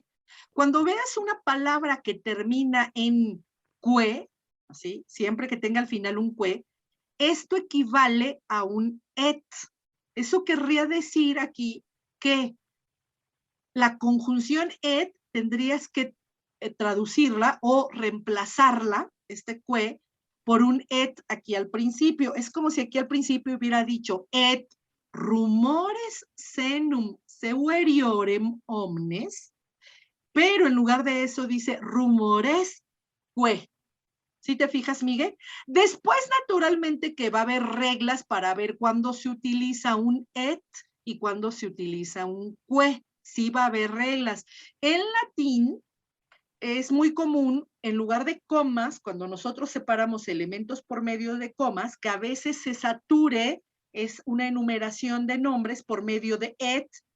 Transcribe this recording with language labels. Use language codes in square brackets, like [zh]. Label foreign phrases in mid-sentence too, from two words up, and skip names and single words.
[es] Cuando veas una palabra que termina en cue, así, siempre que tenga al final un cue, esto equivale a un et. Eso querría decir aquí que la conjunción et tendrías que traducirla o reemplazarla, cue, por un et aquí al principio. Es como si aquí al principio hubiera dicho [la] et rumores senum severiorum omnes, [es] pero en lugar de eso dice [la] rumores cue. [es] ¿Sí te fijas, Miguel? Después, naturalmente, que va a haber reglas para ver cuándo se utiliza un et y cuándo se utiliza un cue. Sí va a haber reglas. En latín es muy común, en lugar de comas, cuando nosotros separamos elementos por medio de comas, que a veces se sature, es una enumeración de nombres por medio de et.